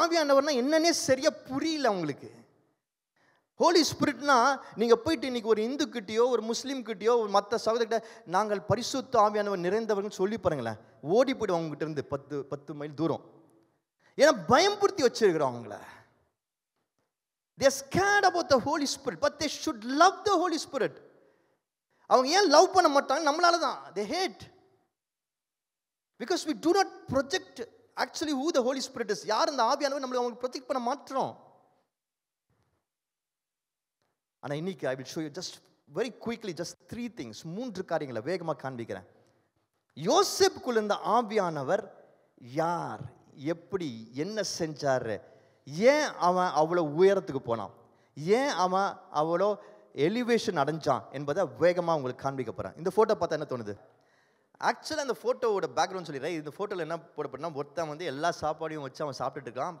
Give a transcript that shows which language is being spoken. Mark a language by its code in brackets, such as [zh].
[ta] ஆவியானவர்னா என்னன்னே சரியாக புரியல அவங்களுக்கு. ஹோலி ஸ்பிரிட்னா நீங்கள் போயிட்டு இன்றைக்கி ஒரு இந்துக்கிட்டேயோ ஒரு முஸ்லீம்கிட்டேயோ ஒரு மற்ற சகோதரர்கிட்ட நாங்கள் பரிசுத்த ஆவியானவர் நிறைந்தவர்கள் சொல்லி பாருங்களேன், ஓடி போய்டும் அவங்ககிட்ட இருந்து 10 மைல் தூரம். ஏன்னா பயம்படுத்தி வச்சிருக்கிறோம் அவங்கள. [en] They are scared about the Holy Spirit, but they should love the Holy Spirit. [ta] அவங்க ஏன் லவ் பண்ண மாட்டாங்க? நம்மளால தான். [en] They hate because we do not project actually who the Holy Spirit is. [ta] யார் அந்த ஆவியானவர் நம்மளை அவங்க ப்ரொஜெக்ட் பண்ண மாட்டோம். ஆனால் இன்னைக்கு [en] I will show you just very quickly just 3 things, [ta] 3 காரியங்களை வேகமாக காண்பிக்கிறேன். யோசேப்புக்குள்ள இருந்த ஆவியானவர் யார், எப்படி, என்ன செஞ்சாரு, ஏன் அவன் அவ்வளோ உயரத்துக்கு போனான், ஏன் அவன் அவ்வளோ எலிவேஷன் அடைஞ்சான் என்பதை வேகமாக உங்களுக்கு காண்பிக்க போகிறேன். இந்த ஃபோட்டோ பார்த்தா என்ன தோணுது? ஆக்சுவலாக அந்த ஃபோட்டோவோட பேக்ரவுண்ட் சொல்லிடுறேன். இந்த ஃபோட்டோவில் என்ன போடப்பட்டா, ஒருத்தன் வந்து எல்லா சாப்பாடையும் வச்சு அவன் சாப்பிட்டுட்டு இருக்கான்.